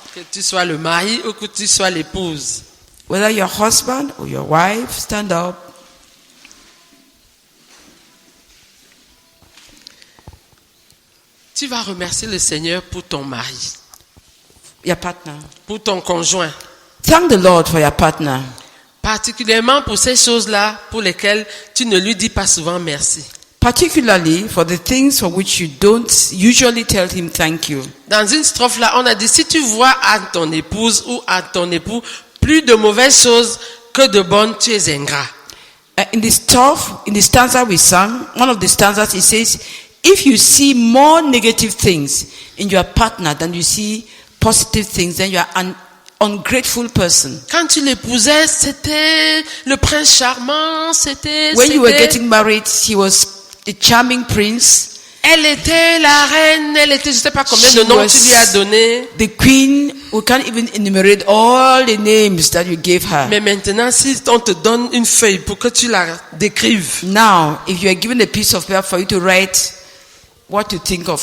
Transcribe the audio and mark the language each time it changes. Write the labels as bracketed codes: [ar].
[fr] Que tu sois le mari ou que tu sois l'épouse. [en] Whether your husband or your wife, stand up. [fr] Tu vas remercier le Seigneur pour ton mari, [en] Your partner. [fr] pour ton conjoint. [en] Thank the Lord for your partner. [fr] Particulièrement pour ces choses-là pour lesquelles tu ne lui dis pas souvent merci. [en] Particularly for the things for which you don't usually tell him thank you. [fr] Dans une strophe là, on a dit, si tu vois à ton épouse ou à ton époux plus de mauvaises choses que de bonnes, tu es ingrat. [en] In the stanza we sang, one of the stanzas, it says, if you see more negative things in your partner than you see positive things, then you are an ungrateful person. [fr] Quand tu l'épousais, c'était le prince charmant, [en] When you were getting married, he was a charming prince. [fr] Elle était la reine, elle était, je sais pas combien [en] She [fr] de noms [en] was [fr] tu lui as donné. [en] The queen. We can't even enumerate all the names that you gave her. [fr] Mais maintenant, si on te donne une feuille pour que tu la décrives, [en] Now, if you are given a piece of paper for you to write what you think of